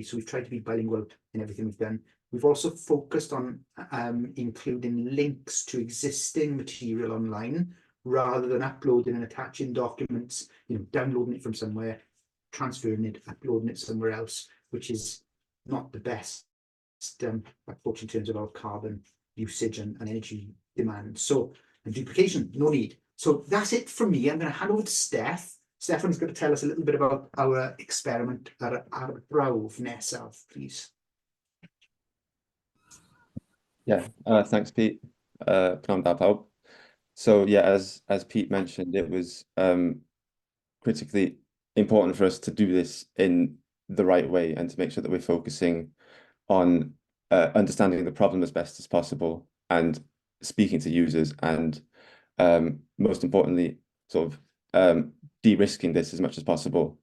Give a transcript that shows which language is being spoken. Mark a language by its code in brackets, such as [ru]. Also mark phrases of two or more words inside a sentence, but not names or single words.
[en] So we've tried to be bilingual in everything we've done. We've also focused on including links to existing material online, rather than uploading and attaching documents, downloading it from somewhere, transferring it, uploading it somewhere else, which is not the best approach in terms of our carbon usage and energy demand. So, and duplication, no need. So that's it from me. I'm going to hand over to Steph. Stefan's going to tell us a little bit about our experiment [cy] ar brawf nesaf, [en] please. Yeah, thanks, Pete. [cy] Pnawn da pawb. [en] So yeah, as Pete mentioned, it was critically important for us to do this in the right way and to make sure that we're focusing on understanding the problem as best as possible and speaking to users, and most importantly, sort of de-risking this as much as possible.